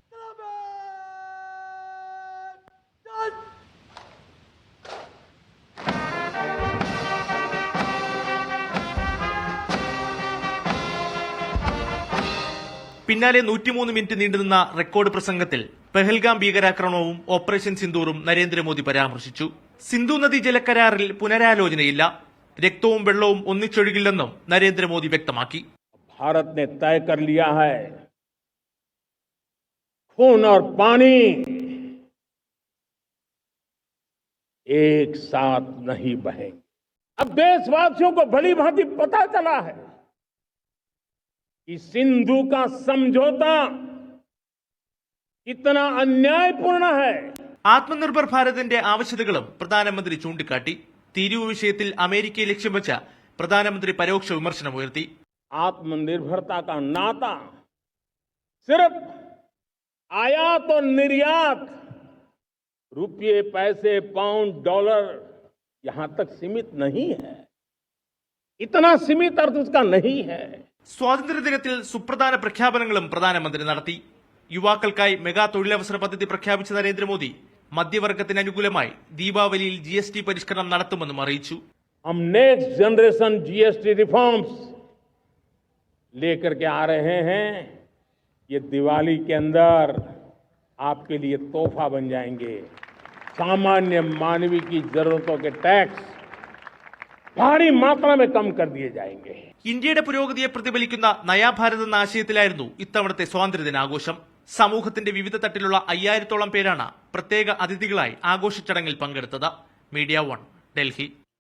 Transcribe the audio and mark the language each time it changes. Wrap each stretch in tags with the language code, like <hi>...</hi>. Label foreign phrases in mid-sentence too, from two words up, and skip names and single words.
<ml>പിന്നാലെ 103 മിനിറ്റ് നീണ്ടുനിന്ന റെക്കോർഡ് പ്രസംഗത്തിൽ പെഹൽഗാം ഭീകരാക്രമണവും ഓപ്പറേഷൻ സിന്ദൂറും നരേന്ദ്രമോദി പരാമർശിച്ചു. സിന്ധു നദീ ജലകരാറിൽ പുനരാലോചനയില്ല, രക്തവും വെള്ളവും ഒന്നിച്ചൊഴുകില്ലെന്നും നരേന്ദ്രമോദി വ്യക്തമാക്കി.</ml> <hi>भारत ने तय कर लिया है, खून और पानी एक साथ नहीं बहेंगे. अब देशवासियों को भली भांति पता चला है कि सिंधु का समझौता कितना अन्यायपूर्ण है.</hi> <ml>ആത്മനിർഭർ ഭാരതിന്റെ ആവശ്യകതകളും പ്രധാനമന്ത്രി ചൂണ്ടിക്കാട്ടി. തീരുവ വിഷയത്തിൽ അമേരിക്കയെ ലക്ഷ്യം വെച്ച പ്രധാനമന്ത്രി പരോക്ഷ വിമർശനമുയർത്തി.</ml> <hi>आत्मनिर्भरता का नाता सिर्फ आयात और निर्यात, रुपये, पैसे, पाउंड, डॉलर यहां तक सीमित नहीं है. इतना सीमित अर्थ उसका नहीं है.</hi> <ml>സ്വാതന്ത്ര്യദിനത്തിൽ സുപ്രധാന പ്രഖ്യാപനങ്ങളും പ്രധാനമന്ത്രി നടത്തി. യുവാക്കൾക്കായി മെഗാ തൊഴിലവസര പദ്ധതി പ്രഖ്യാപിച്ച നരേന്ദ്രമോദി മധ്യവർഗത്തിന് അനുകൂലമായി ദീപാവലിയിൽ GST പരിഷ്കരണം നടത്തുമെന്നും അറിയിച്ചു.</ml> <hi>हम</hi> <en>next generation GST reforms</en> <hi>लेकर के आ रहे हैं. ये दिवाली के अंदर आपके लिए तोहफा बन जाएंगे. सामान्य मानवी की जरूरतों के टैक्स भारी मात्रा में कम कर दिए जाएंगे.</hi> <ml>ഇന്ത്യയുടെ പുരോഗതിയെ പ്രതിഫലിക്കുന്ന നയാഭാരത് എന്ന ആശയത്തിലായിരുന്നു ഇത്തവണത്തെ സ്വാതന്ത്ര്യദിനാഘോഷം. സമൂഹത്തിന്റെ വിവിധ തട്ടിലുള്ള 5000-ഓളം പേരാണ് പ്രത്യേക അതിഥികളായി ആഘോഷ ചടങ്ങിൽ പങ്കെടുത്തത്. മീഡിയ 1, ഡൽഹി.</ml>